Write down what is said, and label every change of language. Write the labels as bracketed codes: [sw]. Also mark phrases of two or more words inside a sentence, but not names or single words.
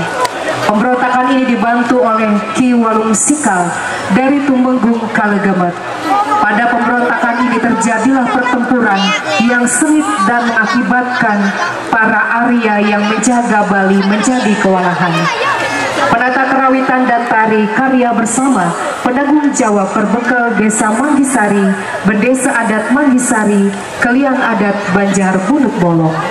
[id] Pemberontakan ini dibantu oleh Ki Walung Sikal dari Tumenggung Kalegemet. Pada pemberontakan ini terjadilah pertempuran yang sengit dan mengakibatkan para Arya yang menjaga Bali menjadi kewalahan. Penata kerawitan dan tari karya bersama Pedagung Jawa Perbekal Desa Manggisari, Bendesa Adat Manggisari, Keliang Adat Banjar Bunut Bolong.